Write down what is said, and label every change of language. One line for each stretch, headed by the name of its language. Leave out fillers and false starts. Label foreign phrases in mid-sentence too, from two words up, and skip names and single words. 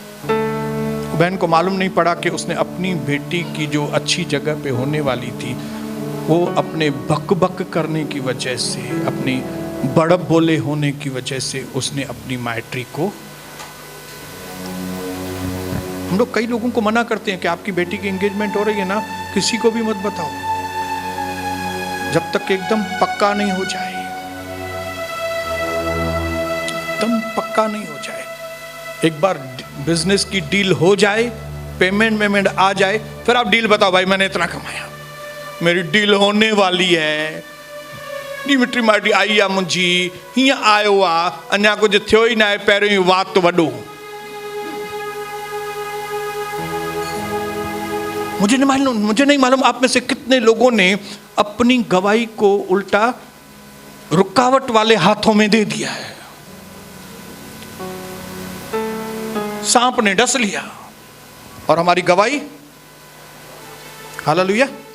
Hindi: बहन को मालूम नहीं पड़ा कि उसने अपनी बेटी की जो अच्छी जगह पे होने वाली थी, वो अपने बक बक करने की वजह से, अपनी बड़ब बोले होने की वजह से उसने अपनी मैट्री को, हम लोग कई लोगों को मना करते हैं कि आपकी बेटी की एंगेजमेंट हो रही है ना, किसी को भी मत बताओ जब तक एकदम पक्का नहीं हो जाए, एकदम पक्का नहीं हो जाए। एक बार बिजनेस की डील हो जाए, पेमेंट आ जाए, फिर आप डील बताओ, भाई मैंने इतना कमाया, मेरी डील होने वाली है,
Sindhi: मिट्री माटी आई आ मुंहिंजी, हीअं आयो आ, अञा कुछ थियो ही ना है, पहिरियों ही वात वॾो।
Hindi: मुझे नहीं मालूम आप में से कितने लोगों ने अपनी गवाही को उल्टा रुकावट वाले हाथों में दे दिया है। सांप ने डस लिया और हमारी गवाही, हालेलुया।